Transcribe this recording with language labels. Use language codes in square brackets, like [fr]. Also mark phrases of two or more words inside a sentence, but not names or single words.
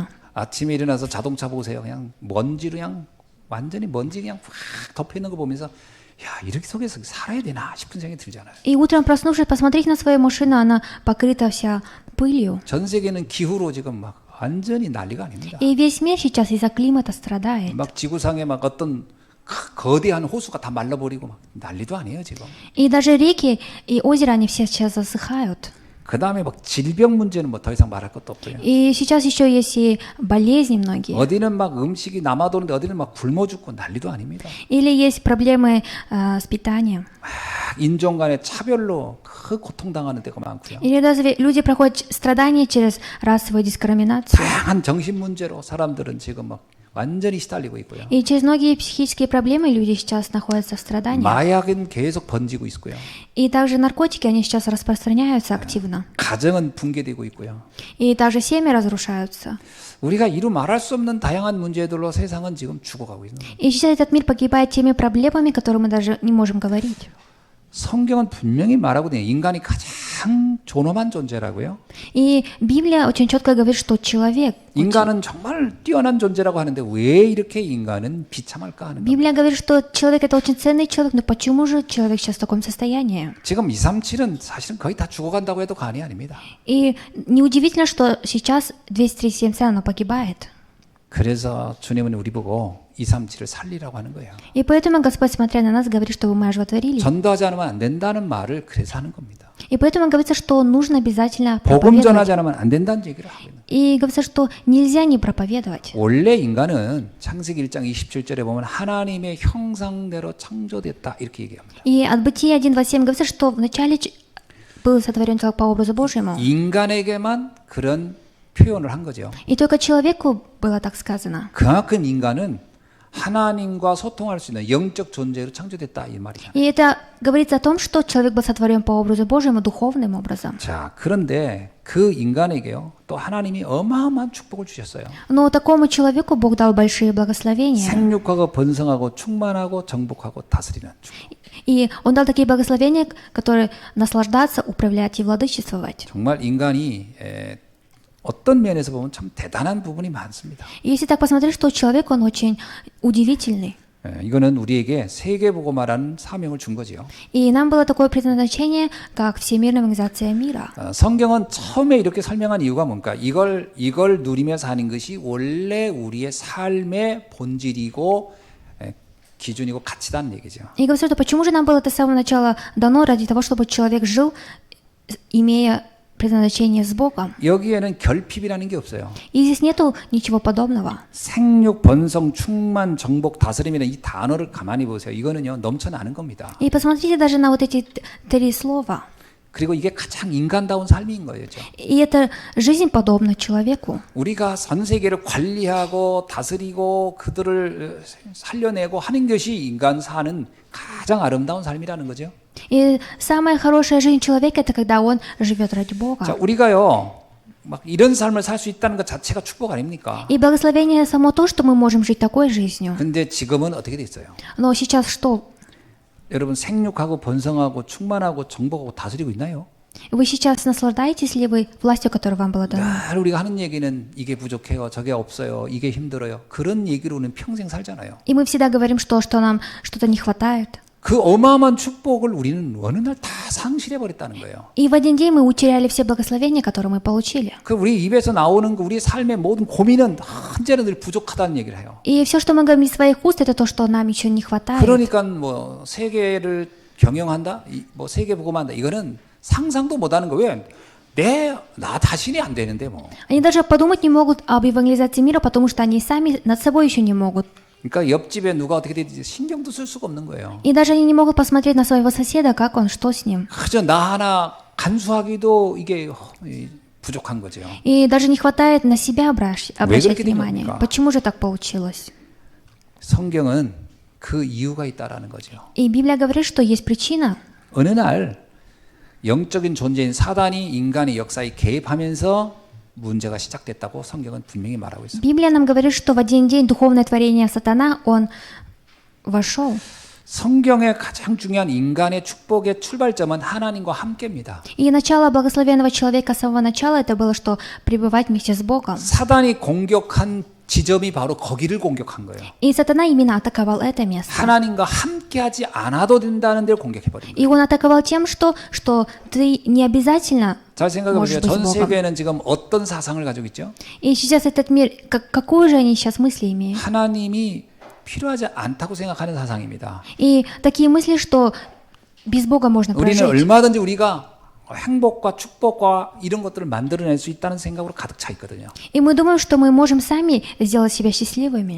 [ko] 아침에 일어나서 자동차 보세요. 그냥 먼지로 그냥 완전히 먼지 그냥 확 덮여 있는 거 보면서 야 이렇게 속에서 살아야 되나 싶은 생각이 들잖아요. [ru] И утром проснувшись, посмотреть на свою машину, она покрыта вся пылью. [ko] 전 세계는 기후로 지금 막 완전히 난리가 아닙니다. [ru] И весь мир сейчас из-за климата страдает. [ko] 막 지구상에 막 어떤 거대한 호수가 다 말라버리고 막 난리도 아니에요 지금. [ru] И даже реки и озера, они все сейчас засыхают. [ko] 그 다음에 막 질병 문제는 뭐 더 이상 말할 것도 없고요. [ru] И сейчас еще есть и болезни многие. [ko] 어디는 막 음식이 남아도는데 어디는 막 굶어 죽고 난리도 아닙니다. [ru] Или есть проблемы с питанием. [ko] 막 인종 간의 차별로 그 고통당하는 데가 많고요. [ru] Или даже люди проходят страдания через расовую дискриминацию. [ko] 다양한 정신 문제로 사람들은 지금 막 완전히 시달리고 있고요. [ru] И через многие психические проблемы люди сейчас находятся в страданиях. [ko] 마약은 계속 번지고 있고요. [ru] И также наркотики, они сейчас распространяются активно. [ko] 가정은 붕괴되고 있고요. [ru] И также семьи разрушаются. [ko] 우리가 이루 말할 수 없는 다양한 문제들로 세상은 지금 죽어가고 있는 거예요. [ru] И сейчас этот мир погибает теми проблемами, которые мы даже не можем говорить. [ko] 성경은 분명히 말하고 있는 인간이 가장 존엄한 존재라고요. [ru] И Библия очень четко говорит, что человек, [ko] 인간은 정말 뛰어난 존재라고 하는데 왜 이렇게 인간은 비참할까 하는 거예요. [ru] Библия говорит, что человек это очень ценный человек, но почему же человек сейчас в таком состоянии? [ko] 지금 237은 사실은 거의 다 죽어간다고 해도 과언이 아닙니다. [ru] И неудивительно, что сейчас 237 оно погибает. [ko] 그래서 주님은 우리 보고 237을 살리라고 하는 거예요. [ru] И поэтому Господь, смотря на нас, говорит, чтобы мы оживотворили. [ko] 전도하지 않으면 안 된다는 말을 그래서 하는 겁니다. [ru] И поэтому говорится, что нужно обязательно [ko] 복음 [ru] проповедовать. [ko] 전하지 않으면 안 된다는 얘기를 하고 있는 거예요. [ru] И говорится, что нельзя не проповедовать. [ko] 원래 인간은 창세기 1장 27절에 보면 하나님의 형상대로 창조됐다 이렇게 얘기합니다. [ru] И от Бытия 1:27 говорится, что вначале был сотворен человек по образу Божьему. [ko] 인간에게만 그런 표현을 한 거죠. [ru] И только человеку было так сказано. [ko] 그만큼 인간은 하나님과 소통할 수 있는 영적 존재로 창조됐다 이 말이잖아요. [ru] И это говорится о том, что человек был сотворен по образу Божьему духовным образом. [ko] 자, 그런데 그 인간에게요 또 하나님이 어마어마한 축복을 주셨어요. [ru] Но такому человеку Бог дал большие благословения. [ko] 생육하고 번성하고 충만하고 정복하고 다스리는 축복. [ru] И Он дал такие благословения, которые наслаждаться, управлять и владычествовать. [ko] 정말 인간이 어떤 면에서 보면 참 대단한 부분이 많습니다. [ru] И если так посмотреть, что человек, он очень удивительный. [ko] 이거는 우리에게 세계보고말하는 사명을 준 거지요. [ru] И нам было такое предназначение, как Всемирная организация мира. [ko] 성경은 처음에 이렇게 설명한 이유가 뭔가? 이걸 누리며 사는 것이 원래 우리의 삶의 본질이고 기준이고 가치다는 얘기죠. [ru] И говорю, что почему же нам было это с самого начала дано ради того, чтобы человек жил, имея предназначение с Богом. [ko] 여기에는 결핍이라는 게 없어요. [ru] И здесь нету ничего подобного. [ko] 생육, 번성, 충만, 정복, 다스림이라는 이 단어를 가만히 보세요. 이거는요 넘쳐나는 겁니다. [ru] И посмотрите даже на вот эти три слова. [ko] 그리고 이게 가장 인간다운 삶인 거죠. [ru] И это жизнь подобна человеку. [ko] 우리가 전 세계를 관리하고 다스리고 그들을 살려내고 하는 것이 인간 사는 가장 아름다운 삶이라는 거죠. [ru] И самая хорошая жизнь человека это когда он живет ради Бога. [ko] 자, 우리가요 막 이런 삶을 살 수 있다는 것 자체가 축복 아닙니까? [ru] И благословение само то, что мы можем жить такой жизнью. [ko] 근데 지금은 어떻게 됐어요? [ru] Но сейчас что? [ko] 여러분 생육하고 번성하고 충만하고 정복하고 다스리고 있나요? [ru] Вы сейчас наслаждаетесь ли вы властью, которая вам была дана? [ko] 늘 우리가 하는 얘기는 이게 부족해요, 저게 없어요, 이게 힘들어요. 그런 얘기로는 평생 살잖아요. [ru] И мы всегда говорим, что нам что-то не хватает. [ko] 그 어마어마한 축복을 우리는 어느 날 다 상실해 버렸다는 거예요. [ru] И в один день мы утеряли все благословения, которые мы получили. [ko] 그 우리 입에서 나오는 그 우리 삶의 모든 고민은 언제나 늘 부족하다는 얘기를 해요. [ru] И все, что мы говорим из своих уст, это то, что нам еще не хватает. [ko] 그러니까 뭐 세계를 경영한다, 뭐 세계 복음한다, 이거는 상상도 못하는 거. 왜? 나 자신이 안 되는데 뭐. [ru] Они даже подумать не могут об евангелизации мира, потому что они сами над собой еще не могут. [ko] 그러니까 옆집에 누가 어떻게 되는지 신경도 쓸 수가 없는 거예요. [ru] И даже они не могут посмотреть на своего соседа, как он, что с ним. [ko] 그저 나 하나 간수하기도 이게 부족한 거죠. [ru] И даже не хватает на себя обращать [ko] 그렇게 된 [ru] внимание. [ko] 겁니까? [ru] Почему же так получилось? [ko] 성경은 그 이유가 있다라는 거죠. [ru] И Библия говорит, что есть причина. [ko] 어느 날 영적인 존재인 사단이 인간의 역사에 개입하면서 문제가 시작됐다고 성경은 분명히 말하고 있습니다. [ru] Библия нам говорит, что в один день духовное творение сатана, он вошел. [ko] 성경의 가장 중요한 인간의 축복의 출발점은 하나님과 함께입니다. [ru] И начало благословенного человека с самого начала это было, что пребывать вместе с Богом. [ko] 사단이 공격한 지점이 바로 거기를 공격한 거예요. [ru] И сатана именно атаковал это место. [ko] 하나님과 함께하지 않아도 된다는 데를 공격해버린 거예요. [ru] И он атаковал тем, что ты не обязательно [ko] 잘 생각해 보세요. [ru] можешь быть с [ko] 전 [ru] Богом. [ko] 세계는 지금 어떤 사상을 가지고 있죠? [ru] И сейчас этот мир, какую же они сейчас мысли имеют? [ko] 하나님이 필요하지 않다고 생각하는 사상입니다. [ru] И такие мысли, что без Бога можно [ko] 우리는 [ru] прожить. [ko] 얼마든지 우리가 행복과 축복과 이런 것들을 만들어낼 수 있다는 생각으로 가득 차 있거든요. [ru] И мы думаем, что мы можем сами сделать себя счастливыми.